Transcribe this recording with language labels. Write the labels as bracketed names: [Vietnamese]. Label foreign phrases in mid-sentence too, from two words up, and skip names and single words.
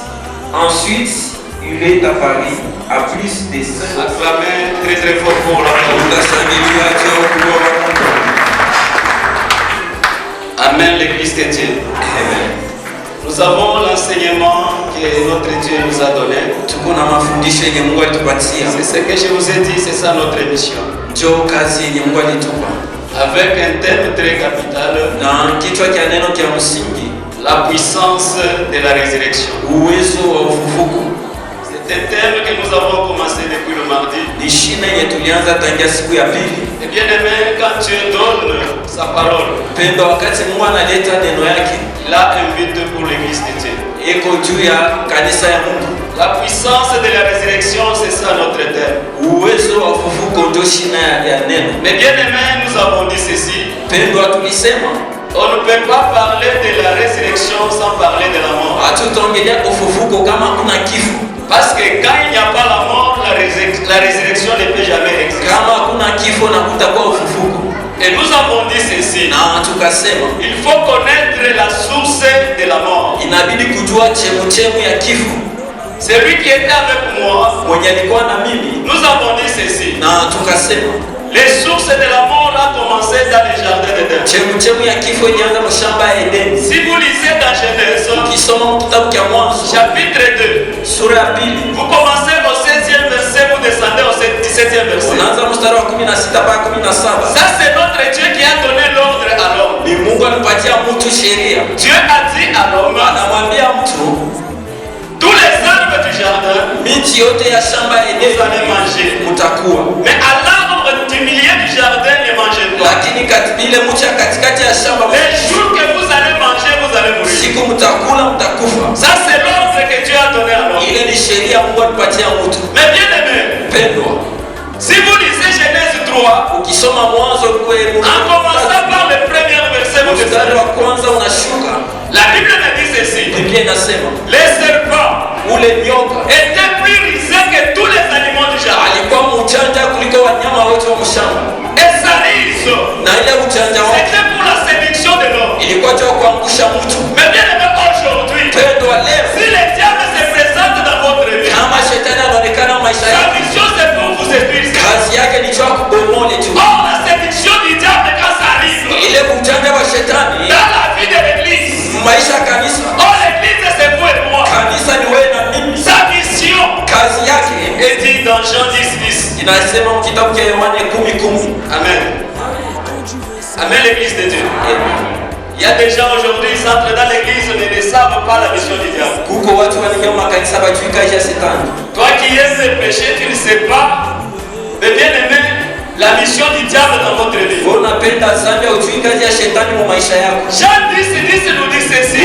[French] Ensuite, il est apparu à plus de 5. Acclamez très très fort pour la parole. Amen, l'Église de Dieu. Amen. Nous avons l'enseignement que notre Dieu nous a donné. [Swahili] Tuko na mafundisho yenye Mungu alitupatia. [French] C'est ce que je vous ai dit, c'est ça notre mission. [Swahili] Ndio kazi yenye Mungu alitupa. [French] Avec un thème très capital, [Swahili] Na kichwa cha neno cha msingi, [French] la puissance de la résurrection. [Swahili] uwezo wa ufufuko. [French] C'est un thème que nous avons commencé depuis le mardi. [Swahili] Ni shina yenye tulianza tangia siku ya pili. [French] Et bien aimé, quand Dieu donne sa parole, [Swahili] Pendo, wakati Mungu analeta neno yake, [French] il a un but pour l'Église de Dieu. [Swahili] iko juu ya kanisa ya Mungu. [French] La puissance de la résurrection, c'est ça notre thème. [Swahili] Uwezo wa ufufuko ndio shina ya neno. [French] Mais bien aimé, nous avons dit ceci. [Swahili] Pendo, tulisema [French] On ne peut pas parler de la résurrection sans parler de la mort. [Swahili] hatutaongelea ufufuko kama kuna kifo. [French] Parce que quand il n'y a pas la mort, la résurrection ne peut jamais exister. [Swahili] Kama kuna kifo na kutakuwa ufufuko. [French] Et nous avons dit ceci. [Swahili] Na tukasema [French] Il faut connaître la source de la mort. [Swahili] inabidi kujua chemuchemu ya kifo. [French] Celui qui était avec moi, [Swahili] Mwenye alikuwa na mimi, [French] nous avons dit ceci. [Swahili] na tukasema [French] Les sources de la mort ont commencé dans le jardin d'Éden. [Swahili] chemuchemu ya kifo ilianza mashamba ya Edeni. [French] Si vous lisez dans Genèse, [Swahili] Ukisoma kitabu cha Mwanzo [French] chapitre 2, [Swahili] sura ya pili, [French] vous commencez au 16e verset, vous descendez au 17e verset. [Swahili] unaanza mstari wa 16 mpaka 17. [French] Ça, c'est notre Dieu qui a donné l'ordre à l'homme. [Swahili] Ni Mungu alipatia mtu sheria, [French] Dieu a dit à l'homme, [Swahili] anamwambia mtu [French] tous les arbres du jardin, [Swahili] miti yote ya shamba ya [French] vous [Swahili] Edeni [French] allez manger. [Swahili] mtakuwa, [French] Mais à l'arbre du milieu du jardin, ne mangez pas. [Swahili] lakini ile mti ya katikati ya shamba, [French] Les jours que vous allez manger, vous allez mourir. [Swahili] siku mtakula mtakufa. [French] Ça, c'est l'ordre que Dieu a donné à l'homme. [Swahili] Ile ni sheria Mungu alipatia mtu. [French] Mais bien aimé, [Swahili] Pendwa, [French] si vous lisez Genèse 3, [Swahili] ukisoma Mwanzo kwenu, [French] en commençant par le premier verset, vous [Swahili] mstari [French] descendez. [Swahili] wa kwanza unashuka, [French] La Bible me dit ceci. [Swahili] Biblia inasema [French] Les serpents [Swahili] ule nyoka [French] étaient plus risés que tous les animaux du jardin. [Swahili] alikuwa mchanja kuliko wanyama wote wa mshamba, [French] Et sa rise, [Swahili] na ile uchanja wake [French] c'était pour la séduction de l'homme. [Swahili] ilikuwa tu kuangusha mtu. [French] Mais bien aimé, aujourd'hui, [Swahili] Pendwa, leo [French] si le diable se présente dans votre vie, [Swahili] kama shetani anaonekana maisha [French] sa [Swahili] yako, [French] mission c'est pour vous séduire. [Swahili] kazi yake ni cha kubomole tu. [French] Or, la séduction du diable, quand ça arrive [Swahili] Ile uchanja wa shetani [French] dans la vie de l'église, [Swahili] maisha ya kanisa, [French] oh, l'église c'est vous et moi. [Swahili] kanisa ni wewe na mimi. [French] Sa mission [Swahili] Kazi yake [French] est dit dans Jean 10, 10. [Swahili] inasema kitabu cha Yohana 10:10. [French] Amen. Amen, l'église de Dieu. Il y a des gens aujourd'hui, ils entrent dans l'église mais ne savent pas la mission du diable. Toi qui aimes le péché, tu ne sais pas. Mais bien aimé, la mission du diable dans votre vie. Jean 10, 10 nous dit ceci.